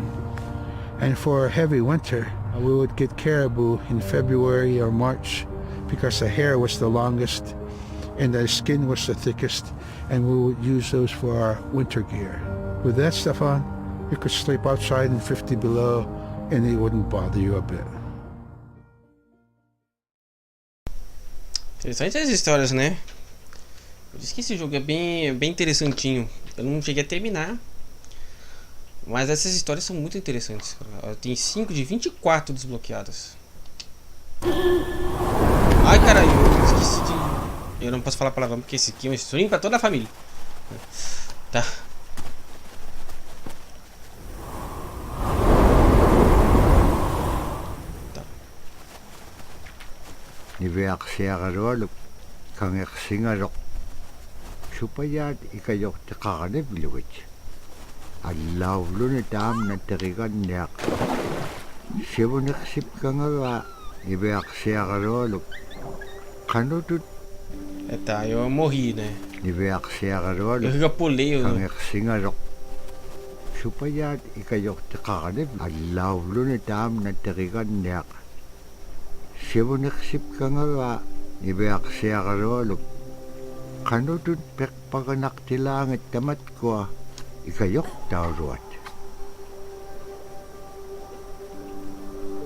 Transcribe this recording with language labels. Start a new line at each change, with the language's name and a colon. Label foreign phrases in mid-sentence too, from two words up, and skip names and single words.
English: And for a heavy winter, we would get caribou in February or March because the hair was the longest and the skin was the thickest, and we would use those for our winter gear. With that stuff on, you could sleep outside in 50 below and it wouldn't bother you a bit.
Portuguese: Interessantes as histórias, né? Eu disse que esse jogo é bem interessantinho. Eu não cheguei a terminar, mas essas histórias são muito interessantes. Tem 5 de 24 desbloqueadas. Ai, caralho, eu esqueci de... Eu não posso falar palavrão porque esse aqui é um stream pra toda a família. Tá.
Inupiaq: Niveaksiagaroluk kangersingarok supayat ikayok tikakane bilwich. Allawlun itam na terigan niyak. Sibuniksip kangawa niveaksiagaroluk kanutut.
Portuguese: Tá, eu morri, né?
Inupiaq: Niveaksiagaroluk
Portuguese: eu pulei.
Inupiaq: Kangersingarok supayat ikayok tikakane allawlun itam na terigan niyak. Sibuniksip kangawa niveaksiagaroluk kanutut pekpaganak tilangit tamat ko ikayok tauruat.